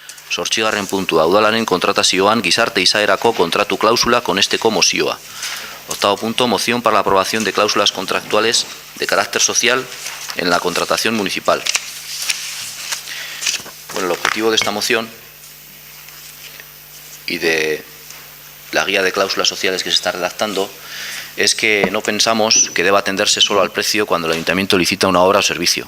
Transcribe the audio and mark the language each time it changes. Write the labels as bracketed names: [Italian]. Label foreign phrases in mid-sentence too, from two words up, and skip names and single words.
[Basque] zortzigarren puntua, udalaren kontratazioan gizarte izaerako kontratu klausula konesteko mozioa. [Spanish] Octavo punto, moción para la aprobación de cláusulas contractuales de carácter social en la contratación municipal. Bueno, el objetivo de esta moción y de la guía de cláusulas sociales que se está redactando es que no pensamos que deba atenderse solo al precio cuando el Ayuntamiento licita una obra o servicio.